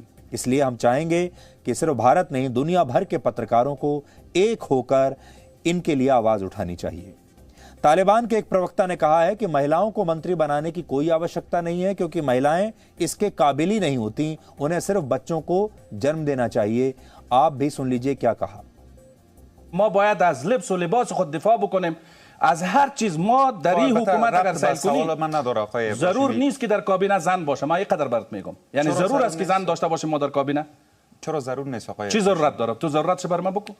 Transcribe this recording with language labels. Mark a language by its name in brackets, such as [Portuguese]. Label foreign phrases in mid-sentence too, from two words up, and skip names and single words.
[Hindi] इसलिए हम चाहेंगे कि सिर्फ भारत नहीं, दुनिया भर के पत्रकारों को एक होकर इनके लिए आवाज़ उठानी चाहिए। तालिबान के एक प्रवक्ता ने कहा है कि महिलाओं को मंत्री बनाने की कोई आवश्यकता नहीं है, क्योंकि महिलाएं इसके काबिल ही नहीं होती, उन्हें सिर्फ बच्चों को जन्म देना चाहिए। आप भी सुन लीजिए क्या कहा। [Persian] ما باید از لبس و لباس خود دفاع بکنیم، از هر چیز. ما در این حکومت اگر سعی کنیم، ضرور نیست که در کابینه زن باشه. من اینقدر برات میگم، یعنی ضرور است که زن داشته باشیم ما در کابینه. چرا ضرور نیست آقای؟ چی ضرورت داره؟ تو ضرورتش بر من بگو.